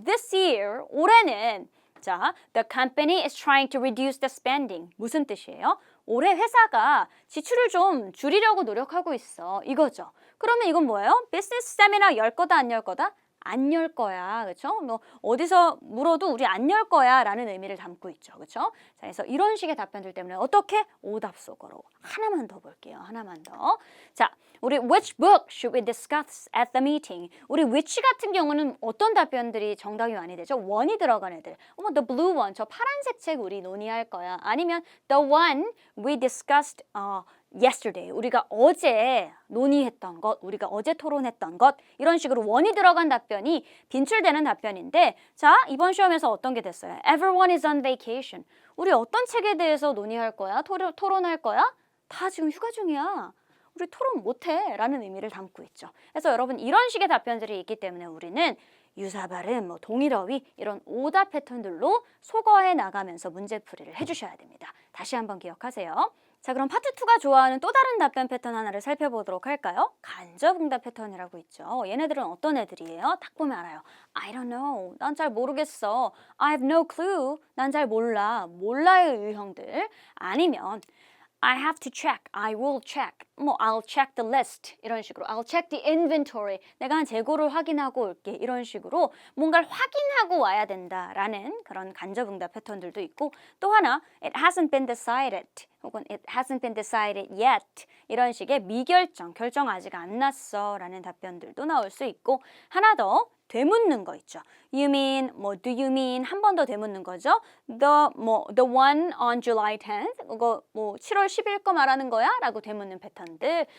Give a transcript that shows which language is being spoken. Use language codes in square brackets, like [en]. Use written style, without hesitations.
[en] This year, [ko] 올해는 자, [en] the company is trying to reduce the spending. [ko] 무슨 뜻이에요? 올해 회사가 지출을 좀 줄이려고 노력하고 있어. 이거죠. 그러면 이건 뭐예요? 비즈니스 세미나 열 거다 안 열 거다? 안 열 거야. 그렇죠? 뭐 어디서 물어도 우리 안 열 거야 라는 의미를 담고 있죠. 그렇죠? 자, 그래서 이런 식의 답변들 때문에 어떻게? 오답 속으로. 하나만 더 볼게요. 하나만 더. 자, 우리 [en] which book should we discuss at the meeting? [ko] 우리 which 같은 경우는 어떤 답변들이 정답이 많이 되죠? [en] one이 [ko] 들어간 애들. [en] the blue one. [ko] 저 파란색 책 우리 논의할 거야. 아니면 [en] the one we discussed yesterday, [ko] 우리가 어제 논의했던 것, 우리가 어제 토론했던 것 이런 식으로 원이 들어간 답변이 빈출되는 답변인데 자, 이번 시험에서 어떤 게 됐어요? [en] Everyone is on vacation. [ko] 우리 어떤 책에 대해서 논의할 거야? 토론할 거야? 다 지금 휴가 중이야. 우리 토론 못해 라는 의미를 담고 있죠. 그래서 여러분 이런 식의 답변들이 있기 때문에 우리는 유사 발음, 뭐 동일어휘 이런 오답 패턴들로 소거해 나가면서 문제풀이를 해주셔야 됩니다. 다시 한번 기억하세요. 자, 그럼 파트 2가 좋아하는 또 다른 답변 패턴 하나를 살펴보도록 할까요? 간접응답 패턴이라고 있죠. 얘네들은 어떤 애들이에요? 딱 보면 알아요. [en] I don't know. [ko] 난 잘 모르겠어. [en] I have no clue. [ko] 난 잘 몰라. 몰라의 유형들. 아니면 [en] I have to check. I will check. 뭐 I'll check the list. [ko] 이런 식으로 [en] I'll check the inventory. [ko] 내가 한 재고를 확인하고 올게. 이런 식으로 뭔가를 확인하고 와야 된다라는 그런 간접응답 패턴들도 있고 또 하나 [en] It hasn't been decided. 혹은 It hasn't been decided yet. [ko] 이런 식의 미결정, 결정 아직 안 났어 라는 답변들도 나올 수 있고 하나 더 되묻는 거 있죠. [en] You mean, [ko] 뭐 [en] do you mean [ko] 한 번 더 되묻는 거죠. [en] The one on July 10th. [ko] 이거 뭐 7월 10일 거 말하는 거야? 라고 되묻는 패턴들.